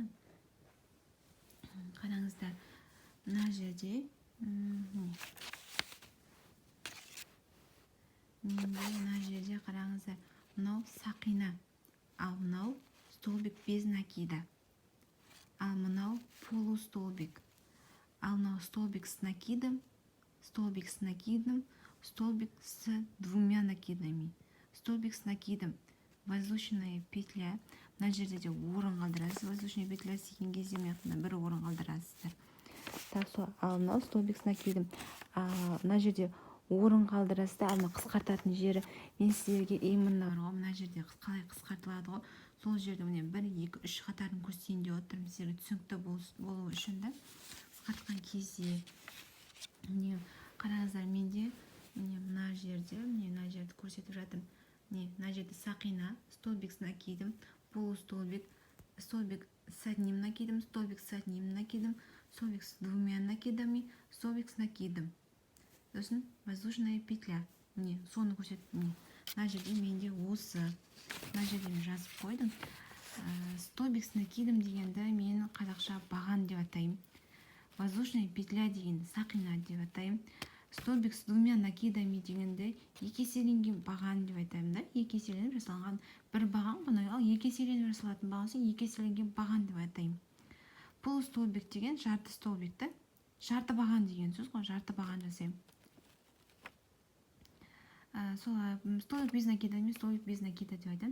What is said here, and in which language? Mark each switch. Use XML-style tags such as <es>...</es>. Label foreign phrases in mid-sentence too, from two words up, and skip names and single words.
<kk>Қараңыздар, мына жерде мына жерде қараңыздар, мынау сақина, ал мынау</kk> <ru>столбик без накида,</ru> <kk>ал мынау полустолбик, ал мынау</kk> <ru>столбик с накидом, столбик с накидом, столбик с двумя накидами, столбик с накидом, воздушная петля.</ru> <kk>Мына жерде де орын қалдырасыз.</kk> <ru>Воздушная петля</ru> <kk>істеген кезде бір орын қалдырасыздар. Так, сол. Ал мынау</kk> <ru>столбик с накидом.</ru> <kk>Мына жерде орын қалдырасыздар. Ал қысқартатын жері мен сіздерге именно мына жерде қалай қысқартылады ғой, сол жерде міне 1, 2, 3 қатарын көрсетейін деп отырмын, сіздерге түсінікті болу үшін да. Қысқартқан кезде міне қараңыздар, менде міне мына жерді көрсетіп жатырмын. Мына жерде сақина,</kk> <ru>столбик с накидом, полустолбик, столбик с одним накидом, столбик с одним накидом, столбик с двумя накидами, столбик с накидом. Сосын воздушная петля.</ru> <kk>Міне соны көрсетіп, мына жерде менде осы, мына жерде мен жазып қойдым.</kk> <ru>Столбик с накидом</ru> <kk>дегенді мен қазақша баған деп атаймын.</kk> <ru>Воздушная петля</ru> <kk>деген сақина деп атаймын.</kk> <ru>Столбик с двумя накидами</ru> <kk>дегенді екі еселенген баған деп айтаймын да. Екі еселеніп жасалған бір баған бұны, ал екі еселеніп жасалатын бағансы екі еселенген баған деп атаймын. Полустолбик деген жарты столбикті, жарты баған деген сөз ғой, жарты баған жасаймын.</kk> <ru>Столбик без накида</ru> <kk>емес,</kk> <ru>столбик без накида</ru> <kk>деп айтамын.</kk>